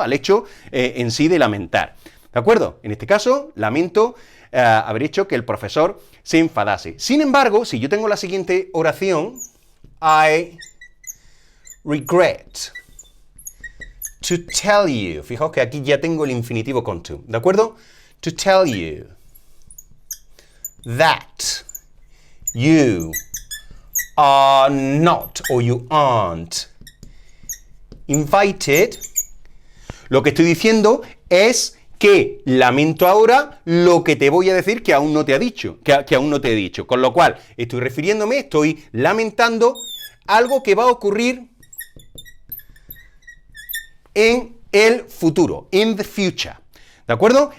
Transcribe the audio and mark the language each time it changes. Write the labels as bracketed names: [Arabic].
[Spanish] Al hecho en sí de lamentar, ¿de acuerdo? En este caso, lamento haber hecho que el profesor se enfadase. Sin embargo, si yo tengo la siguiente oración, [English] I regret to tell you, [Spanish] fijaos que aquí ya tengo el infinitivo con to, ¿de acuerdo? [English] To tell you that you are not, or you aren't invited. [Spanish] Lo que estoy diciendo es que lamento ahora lo que te voy a decir que aún no te ha dicho, que aún no te he dicho. Con lo cual, estoy lamentando algo que va a ocurrir en el futuro, [English] in the future. [Spanish] ¿De acuerdo?